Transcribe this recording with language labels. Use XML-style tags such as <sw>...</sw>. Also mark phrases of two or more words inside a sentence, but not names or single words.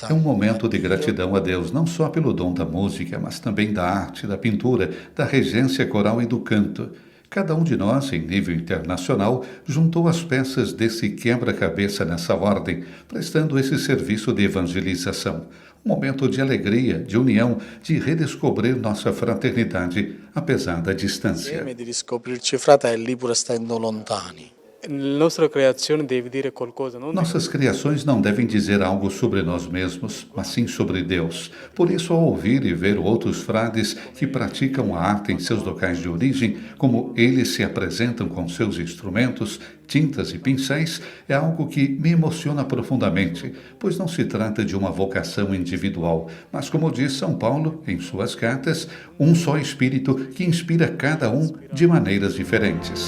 <pt>É um momento de gratidão a Deus, não só pelo dom da música, mas também da arte, da pintura, da regência coral e do canto. Cada um de nós, em nível internacional, juntou as peças desse quebra-cabeça nessa ordem, prestando esse serviço de evangelização. Um momento de alegria, de união, de redescobrir nossa fraternidade, apesar da distância.</pt> <it>Di riscoprirci fratelli pur stando lontani.</it> <pt>Nossas criações não devem dizer algo sobre nós mesmos, mas sim sobre Deus. Por isso, ao ouvir e ver outros frades que praticam a arte em seus locais de origem, como eles se apresentam com seus instrumentos, tintas e pincéis, é algo que me emociona profundamente, pois não se trata de uma vocação individual, mas, como diz São Paulo em suas cartas, um só Espírito que inspira cada um de maneiras diferentes.</pt>